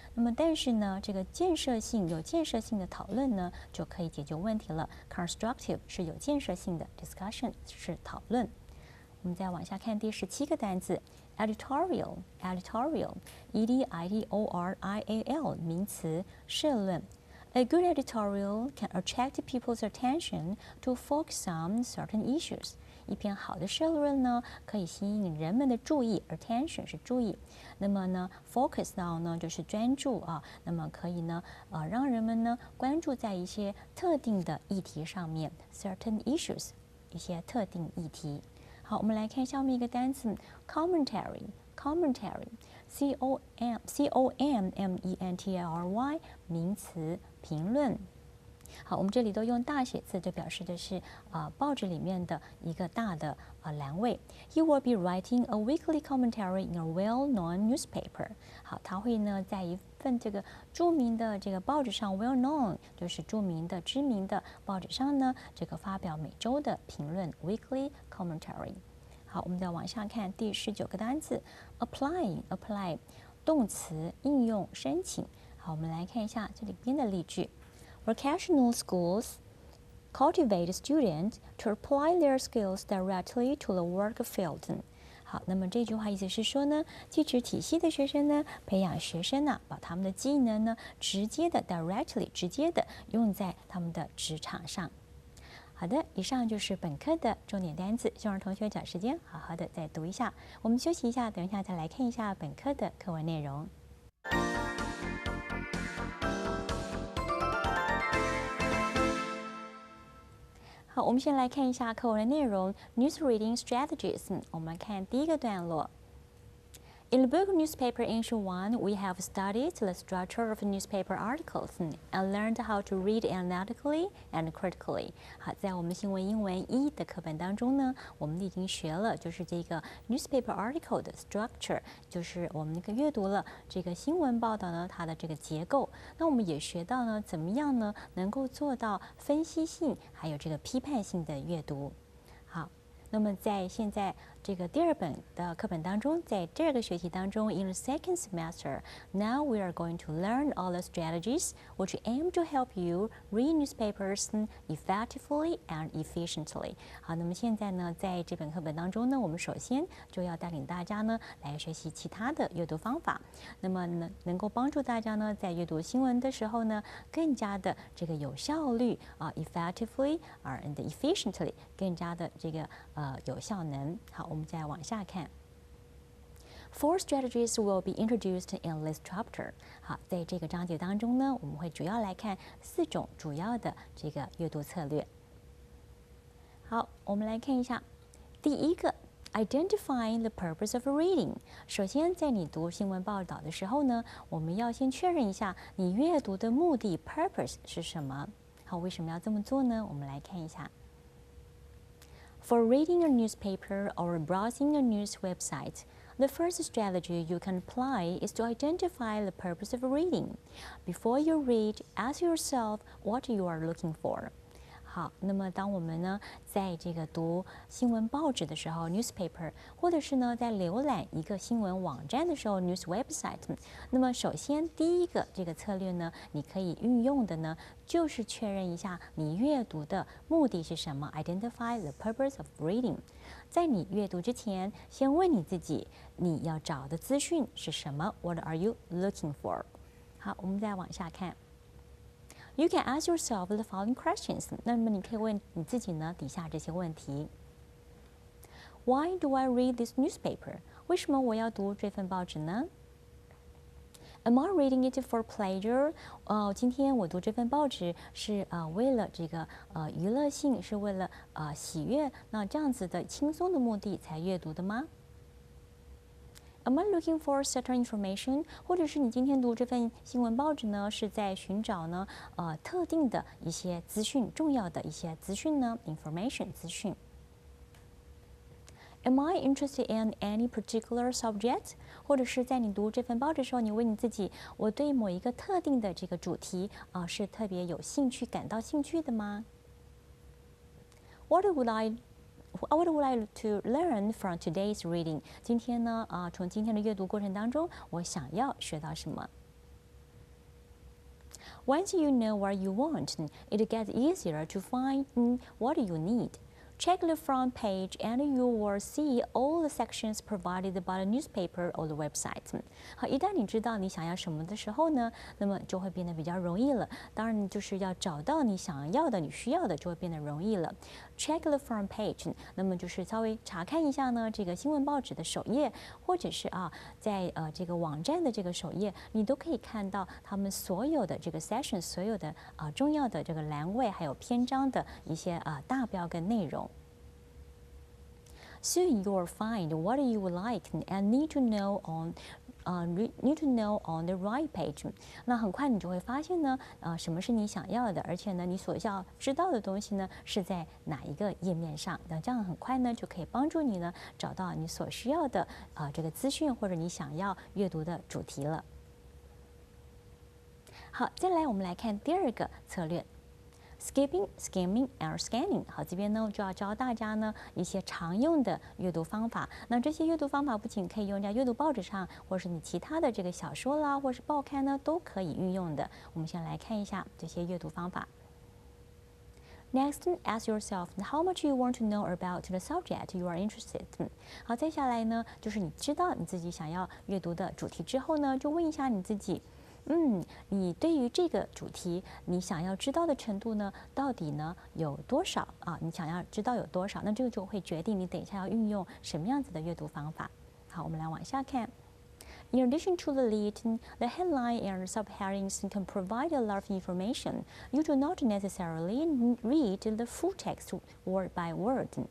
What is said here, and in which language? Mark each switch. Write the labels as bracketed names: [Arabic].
[Chinese] 那么但是呢，这个有建设性的讨论呢就可以解决问题了。 Constructive 是有建设性的 ，discussion 是讨论。我们再往下看第17个单词 editorial，editorial，E-D-I-T-O-R-I-A-L， 名词，社论。 [English] A good editorial can attract people's attention to focus on certain issues。 [Chinese] 一篇好的社论呢，可以吸引人们的注意 ，attention 是注意。那么呢 ， [English] focus on [Chinese] 呢就是专注啊，那么可以呢，让人们呢关注在一些特定的议题上面 ， [English] certain issues [Chinese] 一些特定议题。好，我们来看下面一个单词 commentary，commentary，C-O-M-M-E-N-T-A-R-Y 名词，评论。好，我们这里都用大写字，就表示的是报纸里面的一个大的栏位。 [English] He will be writing a weekly commentary in a well-known newspaper。 [Chinese] 好，他会呢在一份这个著名的这个报纸上 ，well-known 就是著名的、知名的报纸上呢，这个发表每周的评论 [English] weekly commentary。 [Chinese] 好，我们再往下看第19个单词 ，apply 动词应用申请。好，我们来看一下这里边的例句。 [English] Vocational schools cultivate students to apply their skills directly to the work field。 [Chinese] 好，那么这句话意思是说呢，技职体系的学生呢，培养学生呢，把他们的技能呢，直接的 directly 直接的用在他们的职场上。好的，以上就是本课的重点单词，希望同学找时间好好的再读一下。我们休息一下，等一下再来看一下本课的课文内容。好，我们先来看一下课文的内容 ， [English] News Reading Strategies。 [Chinese] 我们看第一个段落。 [English] In the book Newspaper Issue 1, we have studied the structure of newspaper articles and learned how to read analytically and critically. [Chinese] 好，在我们新闻英文1的课本当中呢，我们已经学了就是这个 [English] newspaper article [Chinese] 的 structure， 就是我们阅读了这个新闻报道呢它的这个结构。那我们也学到呢怎么样呢能够做到分析性还有这个批判性的阅读。好。那么在现在这个第2本的课本当中，在第2个学期当中 [English] ，in the second semester, now we are going to learn all the strategies which aim to help you read newspapers effectively and efficiently。 [Chinese] 好，那么现在呢，在这本课本当中呢，我们首先就要带领大家呢来学习其他的阅读方法，那么呢，能够帮助大家呢在阅读新闻的时候呢，更加的这个有效率 [English] effectively and efficiently， [Chinese] 更加的这个有效能。好，我们再往下看。 [English] 4 strategies will be introduced in this chapter。 [Chinese] 好，在这个章节当中呢，我们会主要来看4种主要的这个阅读策略。好，我们来看一下，第一个 ， [English] identifying the purpose of reading。 [Chinese] 首先，在你读新闻报道的时候呢，我们要先确认一下你阅读的目的 purpose 是什么。好，为什么要这么做呢？我们来看一下。 [English] For reading a newspaper or browsing a news website, the first strategy you can apply is to identify the purpose of reading. Before you read, ask yourself what you are looking for. [Chinese] 好，那么当我们呢在这个读新闻报纸的时候 ，newspaper， 或者是呢在浏览一个新闻网站的时候 ， [English] news website， [Chinese] 那么首先第一个这个策略呢，你可以运用的呢，就是确认一下你阅读的目的是什么 ， [English] identify the purpose of reading。 [Chinese] 在你阅读之前，先问你自己，你要找的资讯是什么 ？ [English] What are you looking for？ [Chinese] 好，我们再往下看。 [English] You can ask yourself the following questions。 [Chinese] 那么你可以问你自己呢，底下这些问题。 [English] Why do I read this newspaper？ [Chinese] 为什么我要读这份报纸呢 [English] ？Am I reading it for pleasure？ [Chinese] 今天我读这份报纸是为了这个娱乐性，是为了喜悦，那这样子的轻松的目的才阅读的吗？ [English] Am I looking for certain information？ [Chinese] 或者是你今天读这份新闻报纸呢，是在寻找呢特定的一些资讯，重要的一些资讯呢 ？information 资讯。 [English] Am I interested in any particular subject？ [Chinese] 或者是在你读这份报纸的时候，你问你自己，我对某一个特定的这个主题是特别有兴趣、感到兴趣的吗 ？ [English] What would I like to learn from today's reading？ [Chinese] 今天呢从今天的阅读过程当中，我想要学到什么 [English] ？Once you know what you want, it gets easier to find what you need。 Check the front page and you will see all the sections provided by the newspaper or the website. [Chinese] 好，一旦你知道你想要什么的时候呢，那么就会变得比较容易了。当然，就是要找到你想要的、你需要的，就会变得容易了。 [English] Check the front page， [Chinese] 那么就是稍微查看一下呢这个新闻报纸的首页，或者是在这个网站的这个首页，你都可以看到他们所有的这个 section， 所有的重要的这个栏位还有篇章的一些大标跟内容。 [English] Soon you will find what you like and need to know on the right page。 [Chinese] 那很快你就会发现呢，什么是你想要的，而且呢，你所要知道的东西呢是在哪一个页面上。那这样很快呢就可以帮助你呢找到你所需要的这个资讯或者你想要阅读的主题了。好，再来我们来看第二个策略。 [English] Skipping, skimming, and scanning。 [Chinese] 好，这边呢就要教大家呢一些常用的阅读方法。那这些阅读方法不仅可以用在阅读报纸上，或是你其他的这个小说啦，或是报刊呢，都可以运用的。我们先来看一下这些阅读方法。 [English] Next, ask yourself how much you want to know about the subject you are interested in。 [Chinese] 好，接下来呢，就是你知道你自己想要阅读的主题之后呢，就问一下你自己。你对于这个主题，你想要知道的程度呢，到底呢有多少啊？你想要知道有多少，那这个就会决定你等一下要运用什么样子的阅读方法。好，我们来往下看。 [English] In addition to the lead, the headline and subheadings can provide a lot of information. You do not necessarily read the full text word by word.